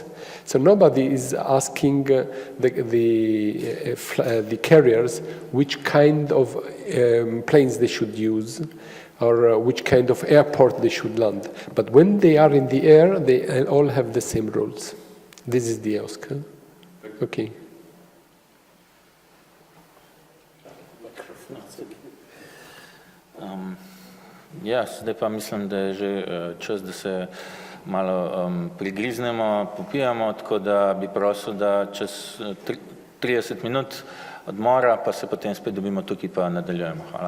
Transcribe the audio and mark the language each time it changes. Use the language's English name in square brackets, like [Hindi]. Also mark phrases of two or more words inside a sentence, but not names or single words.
[English] So nobody is asking the carriers which kind of planes they should use or which kind of airport they should land. But when they are in the air, they all have the same rules. This is the EOSC. Okay. [Slovenian] Ja, zdaj pa mislim, da je že čas, da se malo prigriznemo, popijamo, tako da bi prosil, da čez 30 minut odmora, pa se potem spet dobimo tukaj, pa nadaljujemo.